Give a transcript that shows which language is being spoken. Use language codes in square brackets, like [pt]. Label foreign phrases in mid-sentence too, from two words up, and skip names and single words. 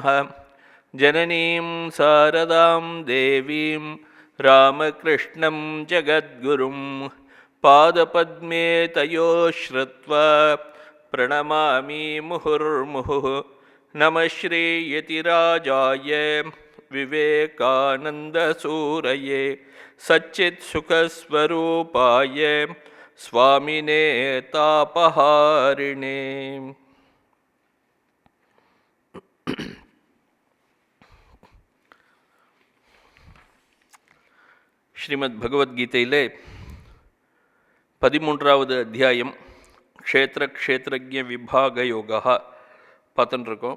[sa] जननीं शारदां देवीं रामकृष्णं जगद्गुरुं पादपद्मे तयो श्रुत्वा प्रणमामि मुहुर्मुहुः। नमः श्रीयतिराजाय विवेकानन्दसूरये सच्चित्सुखस्वरूपाय स्वामिने तापहारिणे। [ta] ஸ்ரீமத் பகவத்கீதையிலே 13வது அத்தியாயம் க்ஷேத்ரக்ஷேத்ரஜ்ஞ விபாக யோகா பார்த்துட்டு இருக்கோம்.